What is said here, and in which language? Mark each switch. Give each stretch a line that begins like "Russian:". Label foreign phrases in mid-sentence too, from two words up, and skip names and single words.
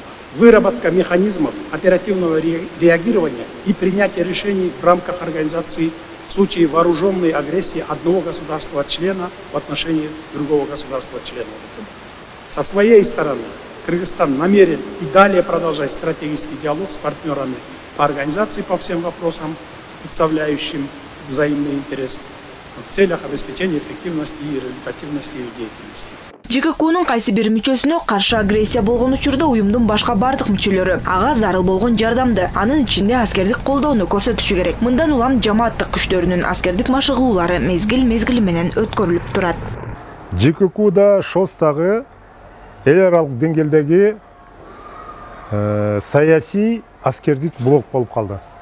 Russian: Выработка механизмов оперативного реагирования и принятия решений в рамках организации в случае вооруженной агрессии одного государства-члена в отношении другого государства-члена ОДКБ. Со своей стороны Кыргызстан намерен и далее продолжать стратегический диалог с партнерами по организации по всем вопросам, представляющим взаимный интерес в целях обеспечения эффективности и результативности их деятельности.
Kyrgyz: ЖККнун кайсы бир мүчөсүнө каршы агрессия болгон учурда уюмдун башка бардык мүчөлөрү ага зарыл болгон жардамды, анын ичинде аскердик колдоону көрсөтүшү керек. Мындан улам жамааттык күчтөрүнүн аскердик машыгуулары мезгил менен өткөрүлүп турат. ЖККда ШОСтагы эл аралык деңгээлдеги саясий аскердик блок болуп калды.